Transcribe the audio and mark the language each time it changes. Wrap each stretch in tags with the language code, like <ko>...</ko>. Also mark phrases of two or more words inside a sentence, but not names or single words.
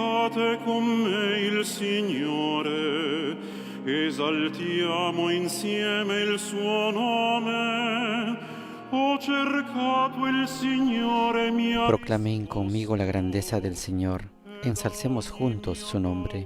<it>Lodate con me il Signore, esaltiamo insieme il suo nome. Ho cercato il Signore mia.</it> <es>Proclamen conmigo la grandeza del Señor, ensalcemos juntos su nombre.</es>